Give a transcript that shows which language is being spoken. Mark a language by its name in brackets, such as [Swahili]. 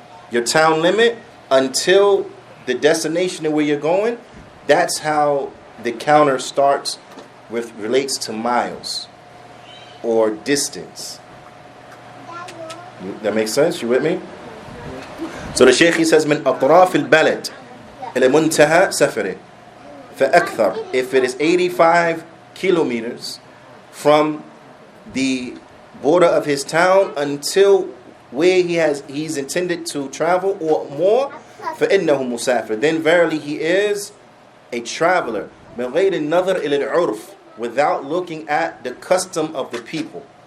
[English] Your town limit until the destination where you're going, that's how the counter starts with relates to miles or distance. That makes sense? You with me? So the Shaykh says, [Arabic] من أطراف البلد إلى منتهى سفره فأكثر. [English] If it is 85 kilometers from the border of his town until where he's intended to travel or more, [Arabic] فإنه مسافر. [English] Then verily he is a traveler. [Arabic] من غير النظر إلى العرف, [English] without looking at the custom of the people.